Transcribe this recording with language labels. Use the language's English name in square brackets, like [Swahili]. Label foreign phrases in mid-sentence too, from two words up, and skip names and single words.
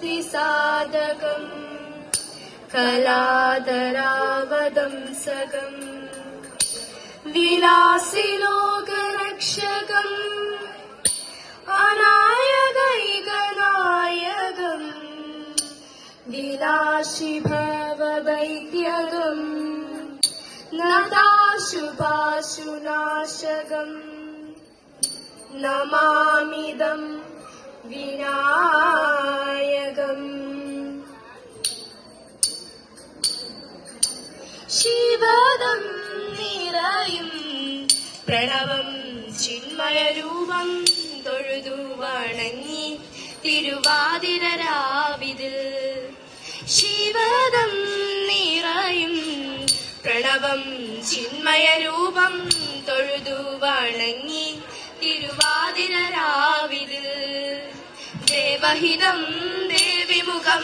[Sanskrit] साधकम् कलादरावदंसकम् विलासिलोकरक्षकम् अनायकैकनायकम् विलासिभवदैत्यगम् नताशुभाशुनाशकम् नमामिदं [Malayalam] विनायकम् ശിവദം നിറയും പ്രണവം ചിന്മയരൂപം തൊഴുതു വണങ്ങി തിരുവാതിരരാവിതിൽ ശിവദം നിറയും പ്രണവം ചിന്മയരൂപം തൊഴുതു വണങ്ങി തിരുവാതിരരാവിതിൽ ദേവഹിതം ദേവിമുഖം